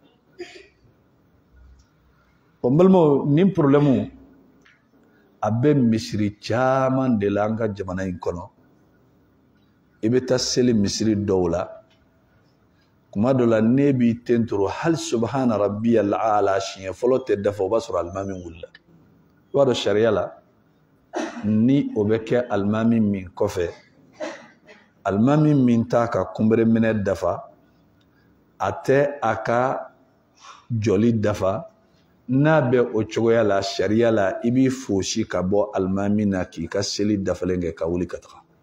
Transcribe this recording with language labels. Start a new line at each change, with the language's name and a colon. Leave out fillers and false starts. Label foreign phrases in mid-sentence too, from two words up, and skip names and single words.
Bambara: o n balimaw nin problème a bɛ misiri caman de la an ka jamana in kɔnɔ i bɛ taa seli misiri dɔw la kuma dɔ la ne b'i tentoro hali
Arabic: سبحان ربي الأعلى
Bambara: siɲɛ fɔlɔ tɛ dafa o b'a sɔrɔ alimami wulila i b'a dɔn sariya la ni o bɛ kɛ alimami min kɔfɛ alimami min t'a ka kunbere minɛ dafa a tɛ a ka jɔli dafa n'a bɛ o cogoya la sariya la i b'i fosi ka bɔ alimami na k'i ka seli dafalen kɛ ka wuli ka taga